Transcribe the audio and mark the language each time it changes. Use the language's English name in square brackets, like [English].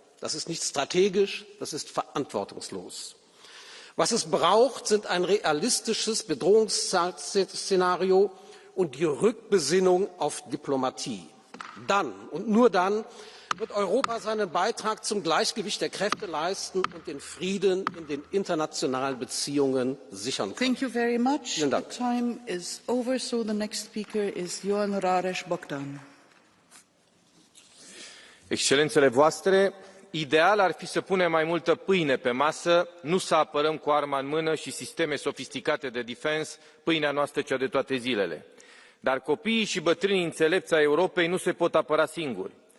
[German] Das ist nicht strategisch, das ist verantwortungslos. Was es braucht, sind ein realistisches Bedrohungsszenario und die Rückbesinnung auf Diplomatie. Dann und nur dann wird Europa seinen Beitrag zum Gleichgewicht der Kräfte leisten und den Frieden in den internationalen Beziehungen sichern können. [English] Thank you very much. [German] Vielen Dank. [English] The time is over, so the next speaker is Ioan Rareș Bogdan. [Romanian] Excelențele voastre, ideal ar fi să punem mai multă pâine pe masă, nu să apărăm cu arma în mână și sisteme sofisticate de defense, pâinea noastră cea de toate zilele. Dar copiii și bătrânii înțelepți ai Europei nu se pot apăra singuri.